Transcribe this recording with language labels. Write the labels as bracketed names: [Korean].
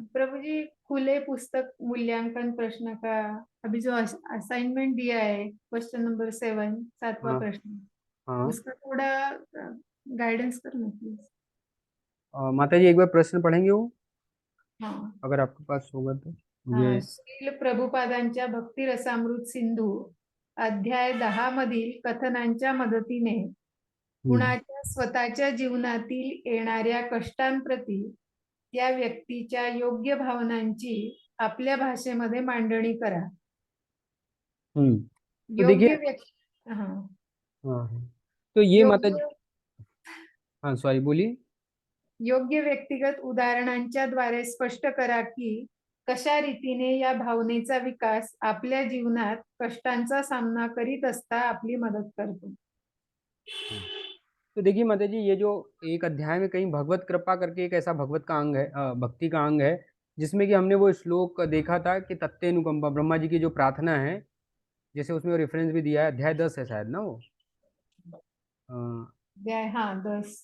[Hindi] प्रभु जी, खुले पुस्तक मूल्यांकन प्रश्न का अभी जो असाइनमेंट दिया है, क्वेश्चन नंबर 7, 7वां हाँ प्रश्न, हाँ। उसका थोड़ा गाइडेंस करना प्लीज। माता जी एक बार प्रश्न पढ़ेंगे वो, हाँ। अगर आपके पास होगा तो मुझे। [Marathi] श्रील प्रभुपादांच्या भक्ती रसामृत सिंधू अध्याय 10 मधील कथनांच्या मदतीने कुणाच्या स्वतःच्या जीवनातील येणाऱ्या कष्टांप्रती त्या व्यक्तीच्या योग्य भावनांची आपल्या भाषेमध्ये मांडणी करा. [Hindi] तो देखिए, [Marathi] योग्य व्यक्ती हाँ [Hindi] हाँ हाँ। तो ये माता जी, [Marathi] योग्य [Hindi] हाँ सॉरी बोलिए। [Marathi] योग्य व्यक्तिगत उदाहरणांच्या द्वारे स्पष्ट करा की कशा रीतीने या भावनेचा विकास आपल्या जीवनात कष्टांचा सामना करीत असता आपली मदत करतो. [Hindi] तो देखिए माता जी, ये जो एक अध्याय में कहीं भगवत कृपा करके एक ऐसा भगवत का अंग है, भक्ति का अंग है, जिसमें कि हमने वो श्लोक देखा था कि तत्ते अनुकंपा, ब्रह्मा जी की जो प्रार्थना है, जैसे उसमें रेफरेंस भी दिया है, अध्याय 10 है शायद ना वो, हाँ 10.